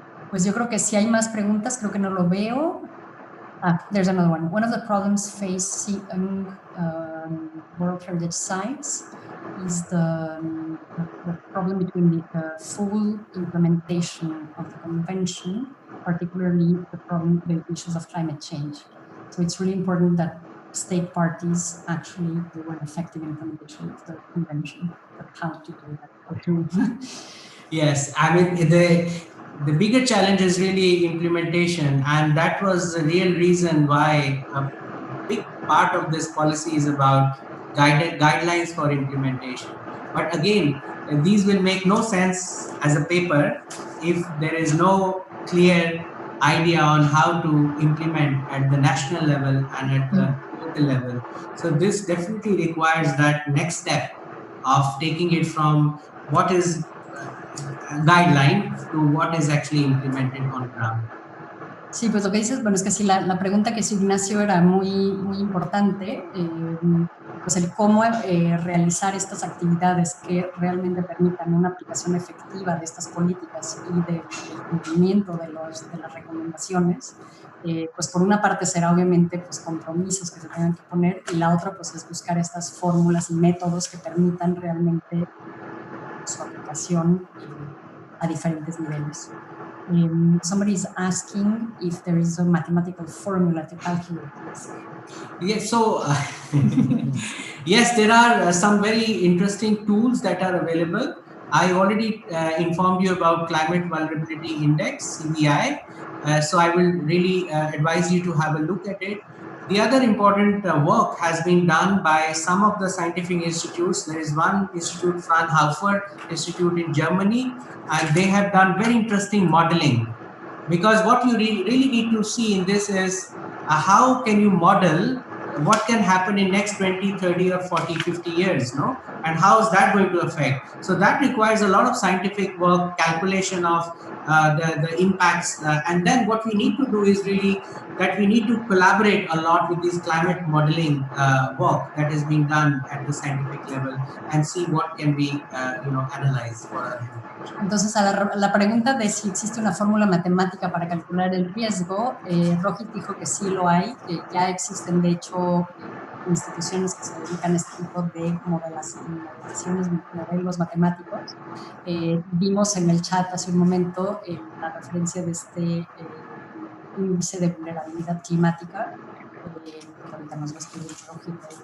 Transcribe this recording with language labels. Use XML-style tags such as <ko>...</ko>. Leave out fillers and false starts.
<es>Pues yo creo que si hay más preguntas, creo que no lo veo.</es> <en>There's another one. One of the problems facing World Heritage sites is the problem between the full implementation of the convention, particularly the issues of climate change. So it's really important that state parties actually do an effective implementation of the convention. But how to do that? How to Yes, I mean, the bigger challenge is really implementation, and that was the real reason why a big part of this policy is about guidelines for implementation. But again, these will make no sense as a paper if there is no clear idea on how to implement at the national level and at the local level. So this definitely requires that next step of taking it from what is guideline to what is actually implemented on ground.</en> <es>Sí, pues lo que dices, bueno, es que sí, la pregunta que hizo Ignacio era muy, muy importante, pues el cómo realizar estas actividades que realmente permitan una aplicación efectiva de estas políticas y del cumplimiento de las recomendaciones, pues por una parte será obviamente pues compromisos que se tengan que poner y la otra pues es buscar estas fórmulas y métodos que permitan realmente su aplicación a diferentes niveles.</es> <en>Somebody is asking if there is a mathematical formula to calculate this. Yes, so yes, there are some very interesting tools that are available. I already informed you about Climate Vulnerability Index, CVI. So I will really advise you to have a look at it. The other important work has been done by some of the scientific institutes. There is one institute, Fraunhofer Institute in Germany, and they have done very interesting modeling. Because what you really need to see in this is how can you model what can happen in next 20, 30 or 40, 50 years, no? And how is that going to affect? So that requires a lot of scientific work, calculation of the impacts. And then what we need to do is really that we need to collaborate a lot with this climate modeling work that is being done at the scientific level and see what can be, analyzed for our heritage.</en> <es>Entonces, a la pregunta de si existe una fórmula matemática para calcular el riesgo, Rohit dijo que sí lo hay, que ya existen, de hecho, instituciones que se dedican a este tipo de modelaciones, modelos matemáticos. Vimos en el chat hace un momento la referencia de este índice de vulnerabilidad climática, que ahorita nos va a escribir Rohit</es>